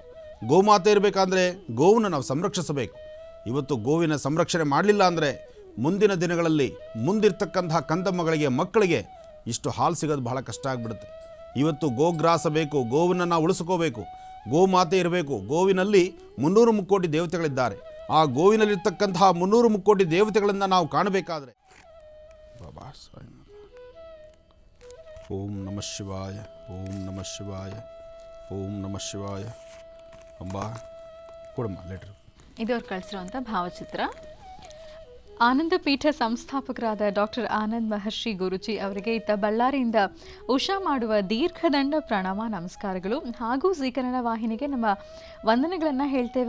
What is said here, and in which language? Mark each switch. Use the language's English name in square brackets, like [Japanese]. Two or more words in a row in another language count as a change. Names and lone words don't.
[Kannada] ಗೋಮಾತೆ ಇರಬೇಕಾದ್ರೆ ಗೋವನ್ನು ನಾವು ಸಂರಕ್ಷಿಸಬೇಕು. ಇವತ್ತು ಗೋವಿನ ಸಂರಕ್ಷಣೆ ಮಾಡಲಿಲ್ಲ ಅಂದರೆ ಮುಂದಿನ ದಿನಗಳಲ್ಲಿ ಮುಂದಿರ್ತಕ್ಕಂತಹ ಕಂದಮ್ಮಗಳಿಗೆ, ಮಕ್ಕಳಿಗೆ ಇಷ್ಟು ಹಾಲು ಸಿಗೋದು ಬಹಳ ಕಷ್ಟ ಆಗಿಬಿಡುತ್ತೆ. ಇವತ್ತು ಗೋಗ್ರಾಸ ಬೇಕು, ಗೋವನ್ನು ನಾವು ಉಳಿಸ್ಕೋಬೇಕು, ಗೋಮಾತೆ ಇರಬೇಕು. ಗೋವಿನಲ್ಲಿ 300 ಮುಕ್ಕೋಟಿ ದೇವತೆಗಳಿದ್ದಾರೆ. ಆ ಗೋವಿನಲ್ಲಿರ್ತಕ್ಕಂತಹ 300 ಮುಕ್ಕೋಟಿ ದೇವತೆಗಳನ್ನು ನಾವು ಕಾಣಬೇಕಾದ್ರೆ ಬಾಬಾ [Sanskrit] ಓಂ ನಮಃ ಶಿವಾಯ, ಓಂ ನಮಃ ಶಿವಾಯ, ಓಂ ನಮಃ ಶಿವಾಯ. [Kannada] ಅಂಬಾ ಕೊಡಮ್ಮ ಲೆಟ್ರು. ಇದು ಅವ್ರು ಕಳಿಸಿರುವಂಥ ಭಾವಚಿತ್ರ. ಆನಂದ ಪೀಠ ಸಂಸ್ಥಾಪಕರಾದ ಡಾಕ್ಟರ್ ಆನಂದ್ ಮಹರ್ಷಿ ಗುರುಜಿ ಅವರಿಗೆ ಇತ್ತ ಬಳ್ಳಾರಿಯಿಂದ ಉಷಾ ಮಾಡುವ ದೀರ್ಘದಂಡ ಪ್ರಣಾಮ ನಮಸ್ಕಾರಗಳು. ಹಾಗೂ ಜೀ ಕನ್ನಡ ವಾಹಿನಿಗೆ ನಮ್ಮ ವಂದನೆಗಳನ್ನು ಹೇಳ್ತೇವೆ.